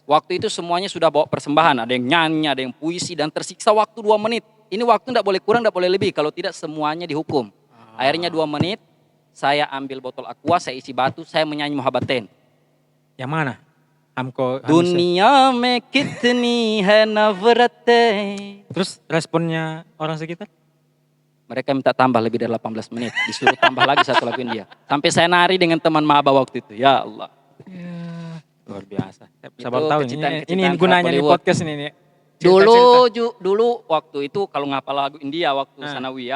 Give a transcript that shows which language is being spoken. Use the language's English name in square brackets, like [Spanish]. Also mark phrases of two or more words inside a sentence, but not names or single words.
[Indonesian] Waktu itu semuanya sudah bawa persembahan. Ada yang nyanyi, ada yang puisi. Dan tersiksa waktu 2 menit. Ini waktu tidak boleh kurang, tidak boleh lebih. Kalau tidak semuanya dihukum. Akhirnya 2 menit. Saya ambil botol aqua, saya isi batu, saya menyanyi Muhabbaten. Yang mana? Hamko [Hindi] दुनिया में कितनी है नफ़रतें. [Indonesian] Terus responnya orang sekitar? Mereka minta tambah lebih dari 18 menit. Disuruh tambah lagi 1 lagu India. Sampai saya nari dengan teman maba waktu itu. Ya Allah. Ya, luar biasa. Saya Itu baru tahu ini gunanya nih podcast ini. Dulu waktu itu kalau ngapal lagu India waktu Sanawiyah.